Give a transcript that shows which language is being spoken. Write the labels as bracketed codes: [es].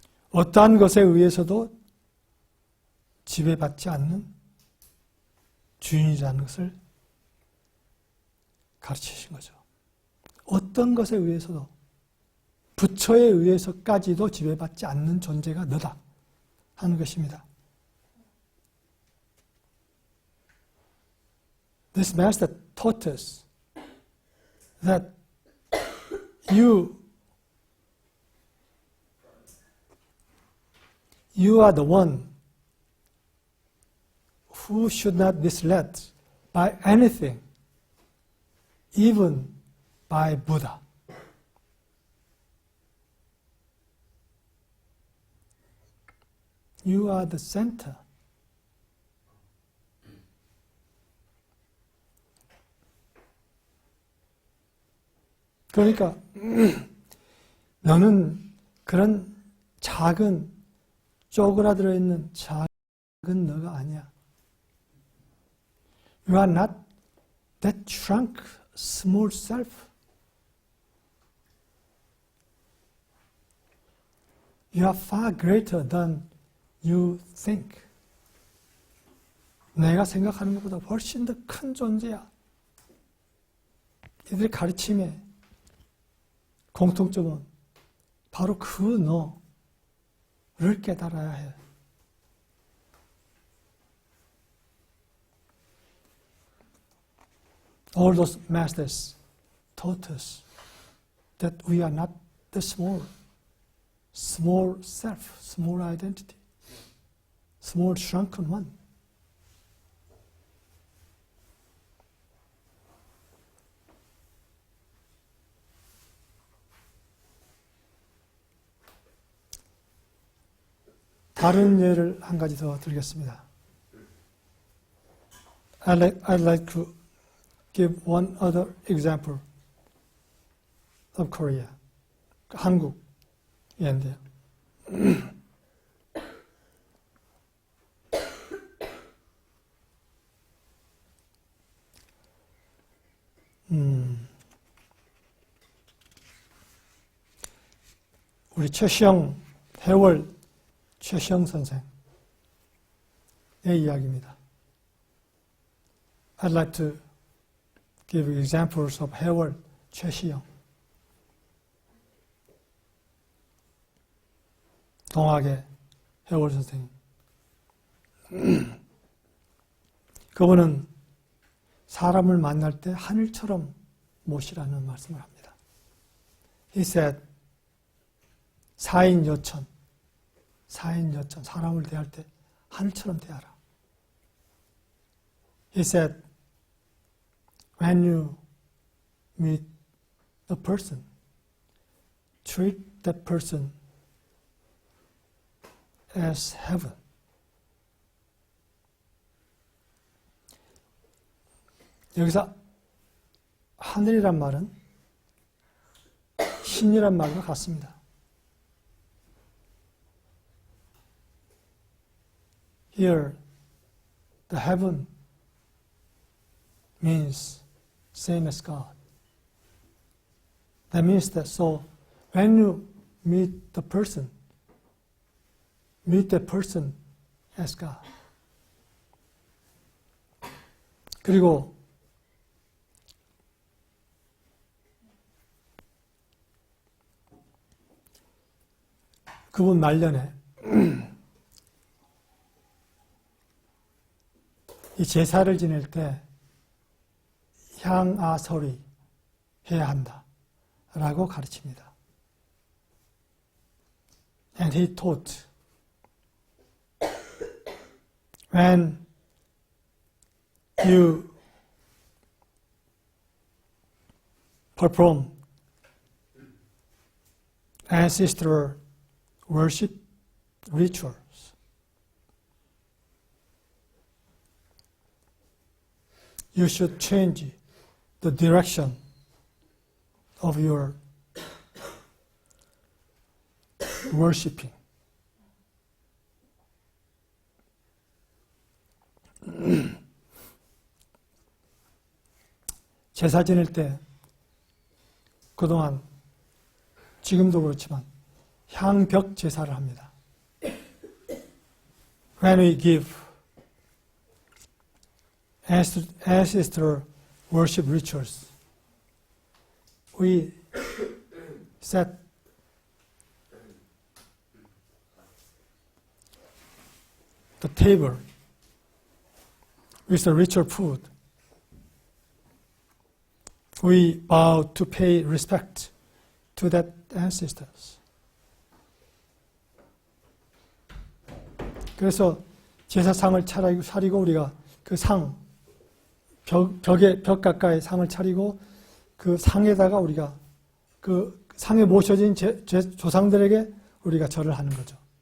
[ko] 어떠한 것에 의해서도 지배받지 않는 주인이라는 것을 가르치신 거죠. 어떤 것에 의해서도, 부처에 의해서까지도 지배받지 않는 존재가 너다 하는 것입니다. [en] This master taught us that you are the one who should not be led by anything, even by Buddha. You are the center. [ko] 그러니까 너는 그런 작은 쪼그라들어 있는 작은 너가 아니야. [en] You are not that shrunk, small self. You are far greater than you think. [ko] 내가 생각하는 것보다 훨씬 더 큰 존재야. 이들의 가르침에 공통점은 바로 그 너를 깨달아야 해. [en] All those masters taught us that we are not the small small self, small identity, small shrunken one. [ko] 다른 예를 한 가지 더 드리겠습니다. [en] I'd like to give one other example of Korea. [ko] 한국 예인데요. 우리 최시영, 해월 최시영 선생의 이야기입니다. [en] I'd like to give examples of 해월 최시영. [ko] 동학의 해월 선생님. 그분은 사람을 만날 때 하늘처럼 모시라는 말씀을 합니다. [en] He said, [ko] 사인여천, 사람을 대할 때 하늘처럼 대하라. [en] He said, when you meet a person, treat that person as heaven. [ko] 여기서 하늘이란 말은 신이란 말과 같습니다. [en] Here, the heaven means same as God. That means that so when you meet the person, meet that person as God. [ko] 그리고 그분 말년에 이 제사를 지낼 때 향아설이 해야 한다 라고 가르칩니다. [en] And he taught, when you perform ancestral worship rituals, you should change the direction of your worshiping. [ko] 제사 지낼 때 그동안 지금도 그렇지만 향벽 제사를 합니다. [en] When we give ancestral worship rituals, we set the table with the ritual food. We vow to pay respect to that ancestors. [ko] 그래서 제사상을 차리고 우리가 그 상, 벽 가까이 상을 차리고 그 상에다가 우리가 그 상에 모셔진 조상들에게 우리가 절을 하는 거죠.